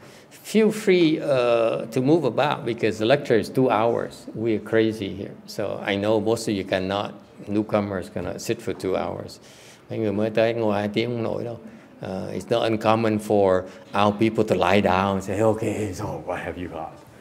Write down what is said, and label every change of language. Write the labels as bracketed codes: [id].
[en] Feel free to move about because the lecture is 2 hours. We are crazy here. So I know most of you cannot. Newcomers cannot sit for 2 hours. [vi] Mấy người mới tới ngồi 2 tiếng không nổi đâu. [en] It's not uncommon for our people to lie down and say, okay, so what have you got?